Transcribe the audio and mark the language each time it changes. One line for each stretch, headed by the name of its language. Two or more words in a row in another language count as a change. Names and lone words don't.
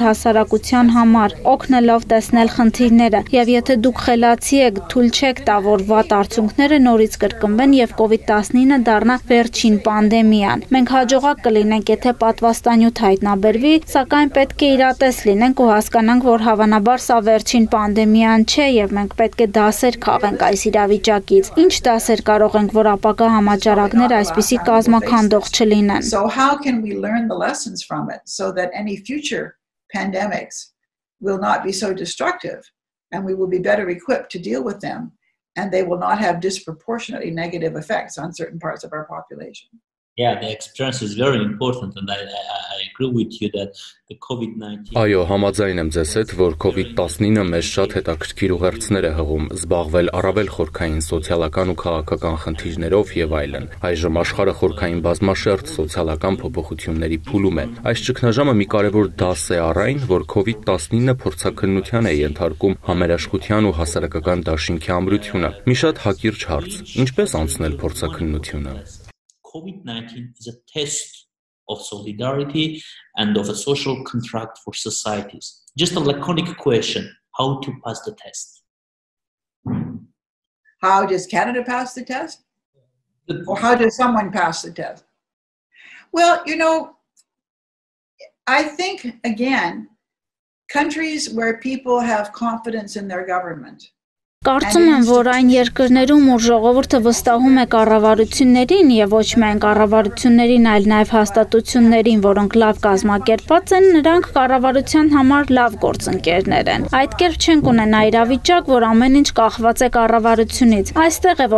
Armenian: հասարակության համար, օգնելով տեսնել խնդիրները, եւ եթե դուք խելացի եք, թույլ չեք տա, որ վատ արդյունքները նորից կրկնվեն եւ COVID-19 դառնա վերջին պանդեմիան։ Մենք հաջողակ կլինենք, եթե պատվաստանյութ հայտնաբերվի, սակայն պետք է իրատես լինենք ու հասկանանք, որ հավանաբար սա վերջին պանդեմիան չէ եւ մենք պետք է դասեր քաղենք այս իրավիճակից։ Ինչ դասեր կարող ենք, որ ապագա համաճարակները այսպիսի կազմաքանդող չլինեն։
English: So how can we learn the lessons from it so that any future pandemics will not be so destructive and we will be better equipped to deal with them and they will not have disproportionately negative effects on certain parts of our population? Yeah, the experience is very important, and I agree with you that the COVID-19
Armenian: Այո, համաձայն եմ ձեզ հետ, որ COVID-19-ը մեզ շատ հետաքրքիր ուղերձներ է հղում զբաղվել առավել խորքային սոցիալական ու քաղաքական խնդիրներով եւ այլն։ Այժմ աշխարհը խորքային բազմաշերտ սոցիալական փոփոխությունների փուլում է։ Այս ճգնաժամը մի կարևոր դաս է առ այն, որ COVID-19-ը փորձաքննության է ենթարկում համերաշխության ու հասարակական դաշինքի ամրությունը։ Մի շատ հակիրճ հարց. ինչպես անցնել փորձաքննությունը։
English: COVID-19 is a test of solidarity and of a social contract for societies. Just a laconic question, how to pass the test? How does Canada pass the test? Or how does someone pass the test? Well, I think, again, countries where people have confidence in their government.
Armenian: Կարծում եմ, որ այն երկրներում, որ ժողովուրդը վստահում է կառավարություններին եւ ոչ միայն կառավարություններին, այլ նաեւ հաստատություններին, որոնք լավ կազմակերպված են, նրանք կառավարության համար լավ գործընկերներ են։ Այդ կերպ չենք ունենա իրավիճակ, որ ամեն ինչ կախված է կառավարությունից։ Այստեղ է,